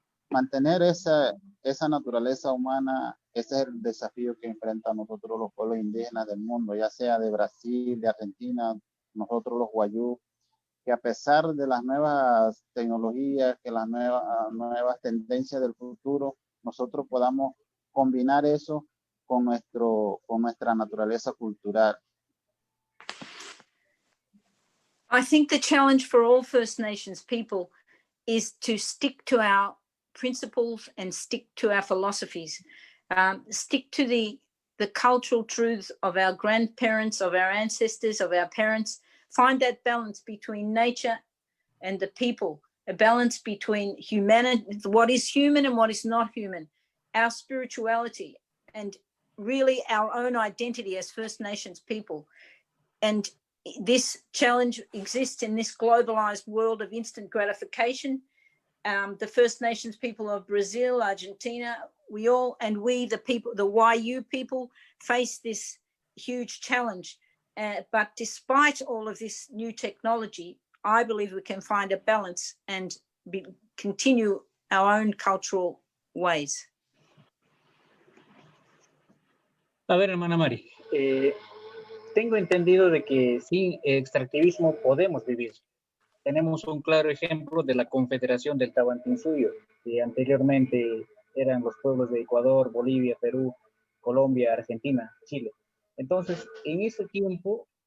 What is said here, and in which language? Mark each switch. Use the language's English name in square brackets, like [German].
[Spanish] Mantener esa naturaleza humana, ese es el desafío que enfrentan nosotros los pueblos indígenas del mundo, ya sea de Brasil, de Argentina, nosotros los guayú, que a pesar de las nuevas tecnologías, que las nuevas tendencias del futuro, nosotros podamos combinar eso con nuestra naturaleza cultural. [English] I think the challenge for all First Nations people is to stick to our principles and stick to our philosophies, stick to the cultural truths of our grandparents, of our ancestors, of our parents, find that balance between nature and the people, a balance between humanity, what is human and what is not human, our spirituality, and really our own identity as First Nations people. And this challenge exists in this globalized world of instant gratification. The First Nations people of Brazil, Argentina, the people, the YU people, face this huge challenge. But despite all of this new technology, I believe we can find a balance and continue our own cultural ways. [Spanish] A ver, hermana Mari, tengo entendido de que sin extractivismo podemos vivir. Tenemos un claro ejemplo de la Confederación del Tahuantinsuyo, que anteriormente eran los pueblos de Ecuador, Bolivia, Perú, Colombia, Argentina, Chile. Entonces, en ese tiempo